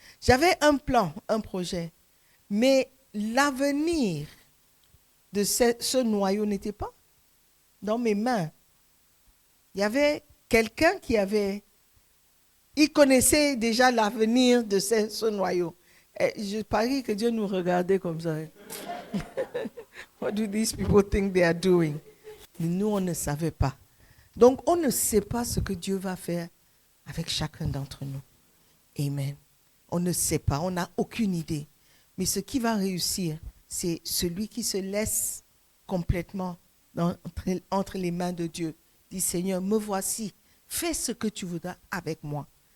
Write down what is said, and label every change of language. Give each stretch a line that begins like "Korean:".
French: J'avais un plan, un projet. Mais l'avenir de ce noyau n'était pas dans mes mains. Il y avait quelqu'un il connaissait déjà l'avenir de ce noyau. Et je parie que Dieu nous regardait comme ça.
English: What do these people think they are doing?
French: Mais nous, on ne savait pas. Donc, on ne sait pas ce que Dieu va faire avec chacun d'entre nous. Amen. On ne sait pas, on n'a aucune idée. Mais ce qui va réussir, c'est celui qui se laisse complètement entre les mains de Dieu. Dit, Seigneur, me voici. Fais ce que tu voudras avec moi.